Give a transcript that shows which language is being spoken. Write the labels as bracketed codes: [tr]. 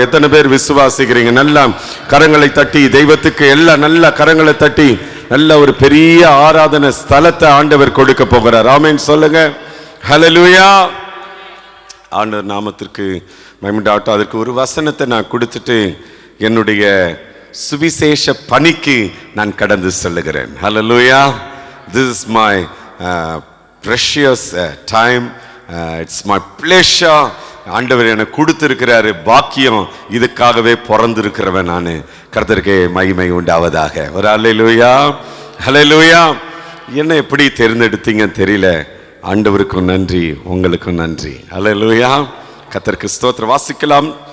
[ta] எத்தனை பேர் விசுவாசிக்கிறீங்க? நல்லா கரங்களை தட்டி தெய்வத்துக்கு எல்லாம் நல்ல கரங்களை தட்டி நல்ல ஒரு பெரிய ஆராதனை ஸ்தலத்தை ஆண்டவர் கொடுக்க போகிறார். ஆமென் சொல்லுங்க. ஹல்லேலூயா. ஆண்டவர் நாமத்திற்கு மகிமையுண்டாகட்டும். அதற்கு ஒரு வசனத்தை நான் கொடுத்துட்டு என்னுடைய சுவிசேஷ பணிக்கு நான் கடந்து செல்லுகிறேன். ஹல்லேலூயா. [en] This is my precious time. It's my pleasure. [ta] ஆண்டவர் எனக்கு கொடுத்திருக்கிறாரு பாக்கியம். இதுக்காகவே பிறந்திருக்கிறவன் நான். கர்த்தருக்கு மகிமை உண்டாவதாக. ஒரு அல்லேலூயா, ஹல்லேலூயா. என்ன எப்படி தேர்ந்தெடுத்தீங்கன்னு தெரியல. ஆண்டவருக்கும் நன்றி, உங்களுக்கும் நன்றி. அல்லேலூயா. கர்த்தருக்கு ஸ்தோத்திரம். வாசிக்கலாம்.